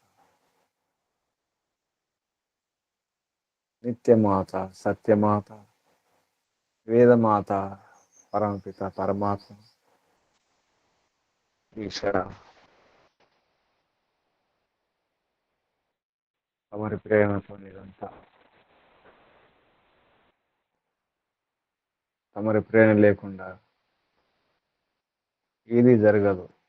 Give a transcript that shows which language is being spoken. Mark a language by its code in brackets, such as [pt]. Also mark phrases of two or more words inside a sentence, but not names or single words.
[sa] नित्य माता सत्य माता, वेद माता परमपिता परमात्मा [te] ఈశ్వర, తమరి ప్రేరణతో ఇదంతా, తమరి ప్రేరణ లేకుండా ఏది జరగదు.